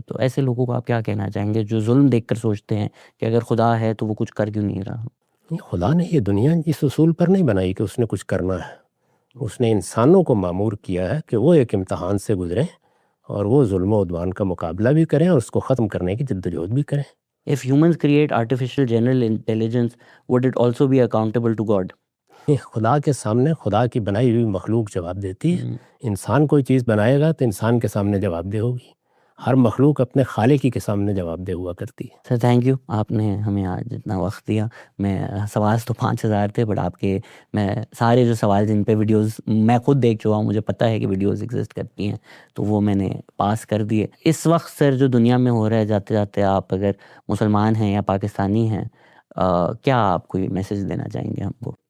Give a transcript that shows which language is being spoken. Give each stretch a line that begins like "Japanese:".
Urdu: تو ایسے لوگوں کو آپ کیا کہنا چاہیں گے جو ظلم دیکھ کر سوچتے ہیں کہ اگر خدا ہے تو وہ کچھ کر کیوں نہیں رہا؟ خدا نے یہ دنیا اس اصول پر نہیں بنائی کہ اس نے کچھ کرنا ہے. اس نے انسانوں کو مامور کیا ہے کہ وہ ایک امتحان سے گزریں اور وہ ظلم و عدوان کا مقابلہ بھی کریں اور اس کو ختم کرنے کی جدوجہد بھی کریں.
English: If humans create artificial general intelligence, would it also be accountable to God?
Urdu: خدا کے سامنے خدا کی بنائی ہوئی مخلوق جواب دیتی ہے. انسان کوئی چیز بنائے گا تو انسان کے سامنے جواب دہ ہوگی. ہر مخلوق اپنے خالق کے سامنے جواب دہ ہوا کرتی ہے۔ سر تھینک یو، آپ نے ہمیں آج اتنا وقت دیا۔ میں سوال تو 5000 تھے، بٹ آپ کے میں سارے جو سوال جن پہ ویڈیوز میں خود دیکھ چکا ہوں، مجھے پتہ ہے کہ ویڈیوز ایگزسٹ کرتی ہیں، تو وہ میں نے پاس کر دیے۔ اس وقت سر جو دنیا میں ہو رہا ہے، جاتے جاتے آپ اگر مسلمان ہیں یا پاکستانی ہیں، کیا آپ کوئی میسیج دینا چاہیں گے ہم کو؟